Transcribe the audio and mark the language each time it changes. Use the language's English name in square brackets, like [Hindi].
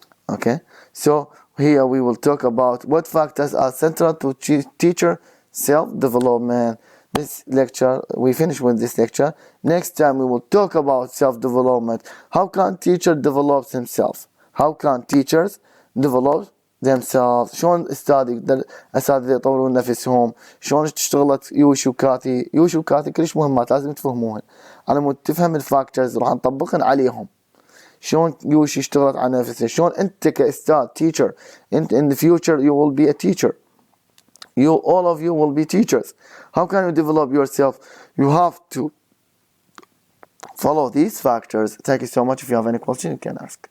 [English] Okay, so here we will talk about what factors are central to teacher self-development. This lecture, we finish with this lecture. Next time we will talk about self-development. How can teacher develop themselves? How can teachers develop themselves? [Arabic] شلون الأساتذة يطورون نفسهم؟ شلون اشتغلت يوشي وكاثي؟ يوشي وكاثي كلش مهمات لازم تفهموهن. على مود تفهم الفاكتورز راح نطبقهن عليهم. شلون يوشي اشتغلت على نفسها؟ شلون أنت كأستاذ [English] teacher أنت in the future you will be a teacher. All of you will be teachers. How can you develop yourself? You have to follow these factors. Thank you so much. If you have any question, you can ask.